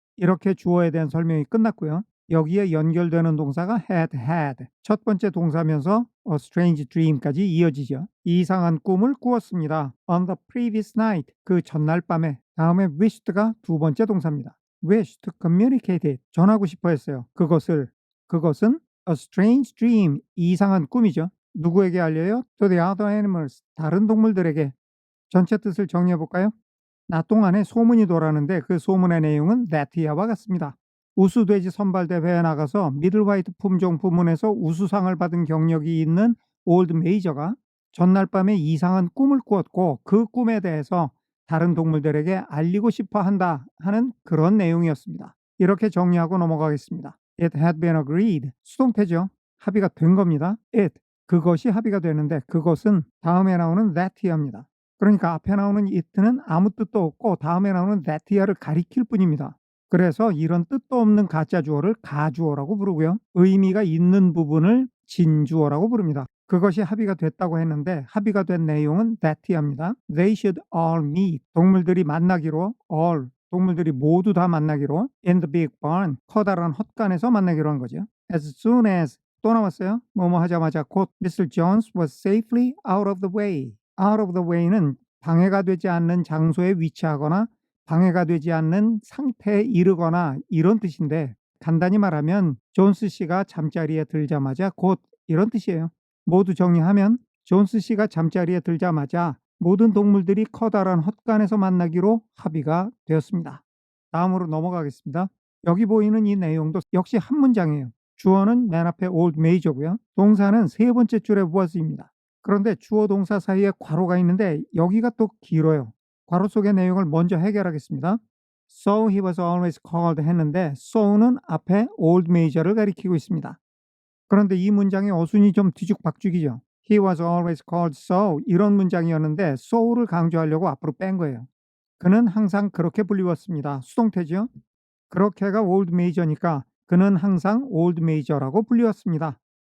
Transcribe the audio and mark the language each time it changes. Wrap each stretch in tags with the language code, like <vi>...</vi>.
<ko>이렇게 주어에 대한 설명이 끝났고요. 여기에 연결되는 동사가 had. 첫 번째 동사면서</ko> <en>a strange dream</en> <ko>까지 이어지죠. 이상한 꿈을 꾸었습니다.</ko> <en>On the previous night.</en> <ko>그 전날 밤에. 다음에 wished가 두 번째 동사입니다.</ko> <en>wish to communicate it.</en> <ko>전하고 싶어 했어요. 그것은</ko> <en>a strange dream.</en> <ko>이상한 꿈이죠. 누구에게 알려요?</ko> <en>To the other animals.</en> <ko>다른 동물들에게. 전체 뜻을 정리해 볼까요? 낮 동안에 소문이 돌았는데 그 소문의 내용은 that이와 같습니다. 우수돼지 선발대회에 나가서 미들 화이트 품종 부문에서 우수상을 받은 경력이 있는 올드 메이저가 전날 밤에 이상한 꿈을 꾸었고 그 꿈에 대해서 다른 동물들에게 알리고 싶어 한다 하는 그런 내용이었습니다. 이렇게 정리하고 넘어가겠습니다.</ko> <en>It had been agreed.</en> <ko>수동태죠. 합의가 된 겁니다. 그것이 합의가 되는데 그것은 다음에 나오는 that이합니다. 그러니까 앞에 나오는 it는 아무 뜻도 없고 다음에 나오는 that이야를 가리킬 뿐입니다. 그래서 이런 뜻도 없는 가짜 주어를 가주어라고 부르고요. 의미가 있는 부분을 진주어라고 부릅니다. 그것이 합의가 됐다고 했는데 합의가 된 내용은 that이합니다.</ko> <en>They should all meet.</en> <ko>동물들이 만나기로 동물들이 모두 다 만나기로</ko> <en>in the big barn.</en> <ko>커다란 헛간에서 만나기로 한 거죠. As soon as 또 나왔어요. 뭐뭐 하자마자 곧 Mr.</ko> <en>Jones was safely out of the way.</en> <ko>out of the way는 방해가 되지 않는 장소에 위치하거나 방해가 되지 않는 상태에 이르거나 이런 뜻인데 간단히 말하면 존스 씨가 잠자리에 들자마자 곧 이런 뜻이에요. 모두 정리하면 존스 씨가 잠자리에 들자마자 모든 동물들이 커다란 헛간에서 만나기로 합의가 되었습니다. 다음으로 넘어가겠습니다. 여기 보이는 이 내용도 역시 한 문장이에요. 주어는 맨 앞에 old major고요. 동사는 세 번째 줄에 was입니다. 그런데 주어 동사 사이에 괄호가 있는데 여기가 또 길어요. 괄호 속의 내용을 먼저 해결하겠습니다.</ko> <en>So he was always called</en> <ko>했는데 so는 앞에 old major를 가리키고 있습니다. 그런데 이 문장의 어순이 좀 뒤죽박죽이죠.</ko> <en>He was always called so</en> <ko>이런 문장이었는데 so를 강조하려고 앞으로 뺀 거예요. 그는 항상 그렇게 불리웠습니다. 수동태죠. 그렇게가 old major니까 그는 항상 old major라고 불리웠습니다.</ko>